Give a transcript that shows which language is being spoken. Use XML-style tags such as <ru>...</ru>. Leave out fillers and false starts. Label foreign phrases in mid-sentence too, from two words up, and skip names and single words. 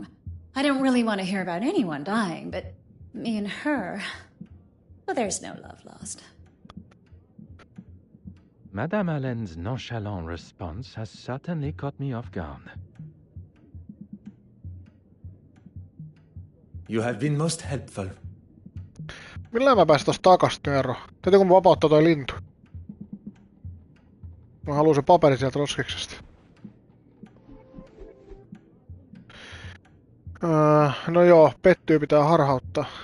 <en>I don't really want to hear about anyone dying, but me and her... Well, there's no love lost. Madame Allen's nonchalant response has certainly caught me off guard. You have been most helpful.</en> <fi>Millä mä pääsin tosta takas, Nero? Täytyykö mun vapauttaa toi lintu? Mä haluan se paperi sieltä roskiksesta. No joo, pettyy pitää harhauttaa.</fi>